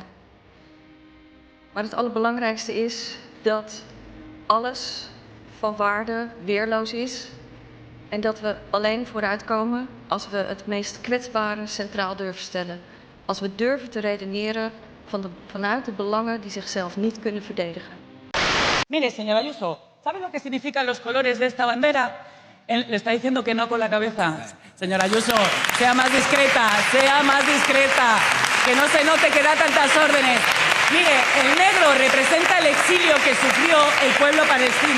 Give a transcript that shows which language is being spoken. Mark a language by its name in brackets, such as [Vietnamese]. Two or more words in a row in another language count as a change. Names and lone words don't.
[Dutch] Maar het allerbelangrijkste is dat alles van waarde weerloos is. En dat we alleen vooruitkomen als we het meest kwetsbare centraal durven stellen. Als we durven te redeneren vanuit de belangen die zichzelf niet kunnen verdedigen. [Spanish] Mire, señora Ayuso, ¿sabe lo que significan los colores de esta bandera? Le está diciendo que no con la cabeza. Señora Ayuso, sea más discreta, que no se note que da tantas órdenes. Mire, el negro representa el exilio que sufrió el pueblo palestino.